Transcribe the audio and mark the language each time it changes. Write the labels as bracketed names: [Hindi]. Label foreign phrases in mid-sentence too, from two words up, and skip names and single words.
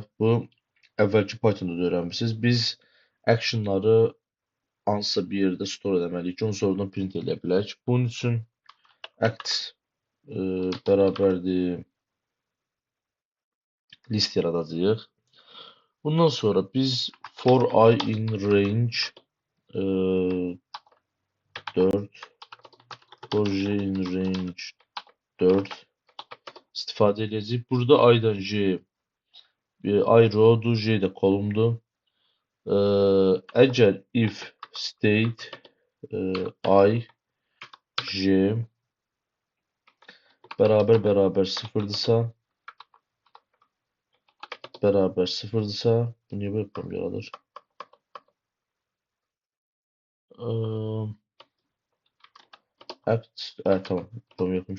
[Azerbaijani] Bu əvvəlki Python'da da öyrənmisiniz. Biz action'ları hansısa bir yerdə store etməliyik ki, onu sonradan print eləyə bilək. Bunun üçün act bərabərdir list yaradacağıq. Bundan sonra biz [English] for I in range 4 for j in range 4 [Azerbaijani] istifadə edəcəyik. Burada I-dan j I row-dur, j də column-dur. Əgər [English] if state I j [Azerbaijani] bərabər sıfırdırsa bu niyə belə problem yaradır? Act, tamam, problem yoxmuş.